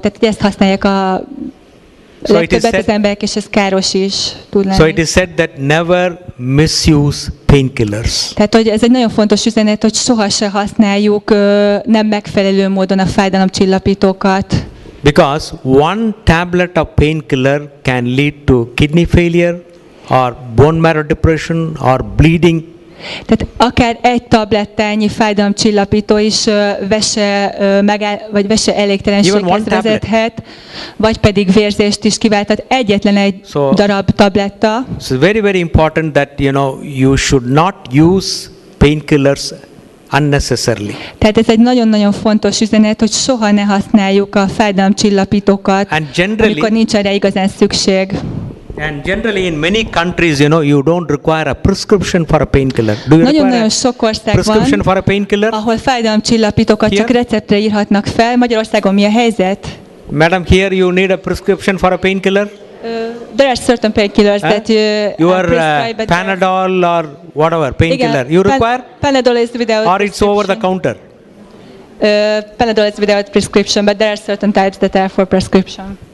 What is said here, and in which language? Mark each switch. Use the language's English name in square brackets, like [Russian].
[Hungarian] Tehát ezt használják a legtöbbet az emberek, és ez káros is tud lenni. [English] So it is said that never misuse painkillers. [Hungarian] Tehát, hogy ez egy nagyon fontos üzenet, hogy sohasem használjuk nem megfelelő módon a fájdalomcsillapítókat. [English] Because one tablet of painkiller can lead to kidney failure or bone marrow depression or bleeding. [Hungarian] Tehát akár egy tablettányi fájdalomcsillapító is vese elégtelenséghez vezethet, vagy pedig vérzést is kiválthat egyetlen egy darab tabletta. [English] So it's very, very important that you should not use painkillers unnecessarily. [Hungarian] Tehát ez egy nagyon-nagyon fontos üzenet, hogy soha ne használjuk a fájdalomcsillapítókat, amikor nincs erre igazán szükség. [English] And generally in many countries, you don't require a prescription for a painkiller. Do you require a prescription for a painkiller? [Hungarian] Ahol fájdalomcsillapítókat csak receptre írhatnak fel. Magyarországon mi a helyzet? [English] Madam, here you need a prescription for a painkiller? There are certain painkillers that you are Panadol or whatever painkiller. You require? Panadol is without or it's over the counter? Panadol is without prescription, but there are certain types that are for prescription.